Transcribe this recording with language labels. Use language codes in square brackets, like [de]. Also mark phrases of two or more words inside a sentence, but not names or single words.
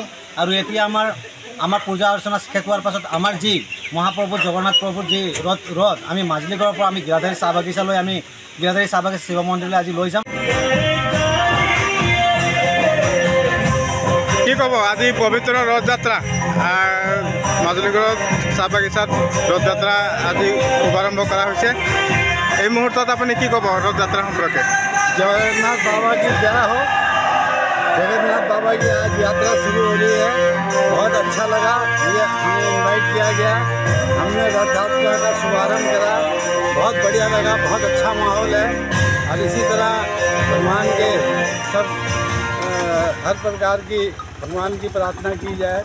[as] আৰু এতিয়া আমাৰ পূজা অৰ্চনা শেষ হোৱাৰ পাছত আমাৰ যি মহাপ্ৰভু জগন্নাথ প্ৰভুৰ যি ৰথ আমি মাজুলীগড়ৰ পৰা আমি গিৰাধাৰী চাহ বাগিচালৈ আমি গিৰাধাৰী চাহ বাগিচা শিৱ মন্দিৰলৈ আজি লৈ যাম। কি ক'ব আজি পবিত্ৰ ৰথযাত্ৰা মাজুলীগড়ত চাহ বাগিচাত ৰথযাত্ৰা আজি শুভাৰম্ভ কৰা হৈছে। এই মুহূৰ্তত আপুনি কি ক'ব ৰথযাত্ৰা সম্পৰ্কে? [hi] जगन्नाथ बाबा की जय हो। जगन्नाथ बाबा की आज यात्रा शुरू हो रही है। बहुत अच्छा लगा, ये हमें इनवाइट किया गया, हमने रथ यात्रा का शुभारम्भ करा, बहुत बढ़िया लगा, बहुत अच्छा माहौल है। और इसी तरह भगवान के सब हर प्रकार की भगवान की प्रार्थना की जाए।